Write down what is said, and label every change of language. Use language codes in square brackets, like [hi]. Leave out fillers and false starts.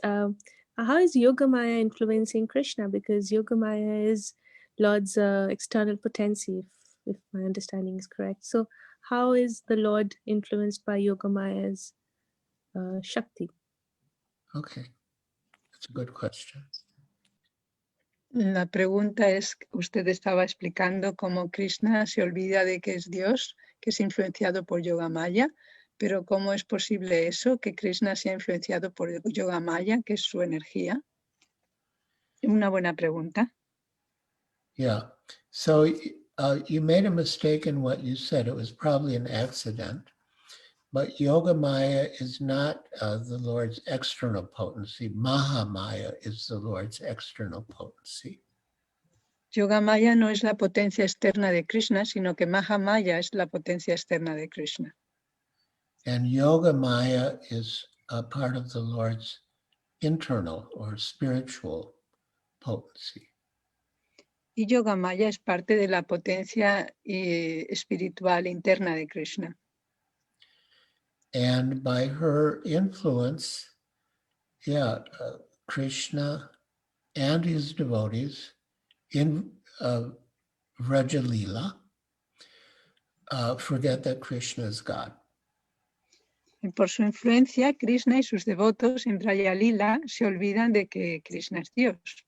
[en] How is Yogamaya influencing Krishna? Because Yogamaya is Lord's external potency, if my understanding is correct. So how is the Lord influenced by Yogamaya's Shakti? Okay, that's a good question. [es] La pregunta es, usted estaba explicando cómo Krishna se olvida de que es Dios, que es influenciado por Yogamaya, pero ¿cómo es posible eso, que Krishna sea influenciado por Yogamaya, que es su energía? Una buena pregunta. [en] Yeah, so you made a mistake in what you said. It was probably an accident. But Yogamaya is not the Lord's external potency. Mahamaya is the Lord's external potency. [es] Yogamaya no es la potencia externa de Krishna, sino que Mahamaya es la potencia externa de Krishna. [en] And Yogamaya is a part of the Lord's internal or spiritual potency. [es] Y Yogamaya es parte de la potencia espiritual interna de Krishna. [en] And by her influence, Krishna and his devotees in Vraja Lila forget that Krishna is God. [es] Y por su influencia, Krishna y sus devotos en Vraja Lila se olvidan de que Krishna es Dios.